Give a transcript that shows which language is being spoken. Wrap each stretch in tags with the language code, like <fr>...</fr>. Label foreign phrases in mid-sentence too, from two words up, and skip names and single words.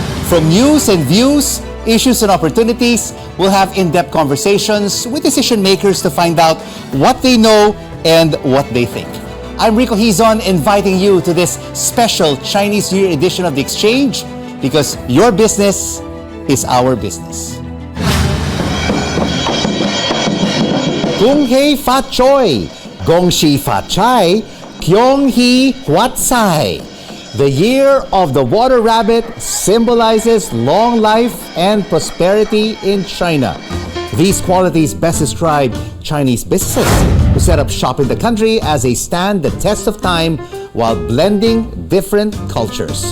<en>From news and views, issues and opportunities, we'll have in-depth conversations with decision makers to find out what they know and what they think. I'm Rico Hizon, inviting you to this special Chinese New Year edition of The Exchange, because your business is our business.</en> <yue>Kung Hei Fat Choi, Gong Hei Fat Choi,</yue> <nan>Kyong Hei Huat Sai.</nan> <en>The year of the water rabbit symbolizes long life and prosperity in China. These qualities best describe Chinese businesses who set up shop in the country as they stand the test of time while blending different cultures.</en>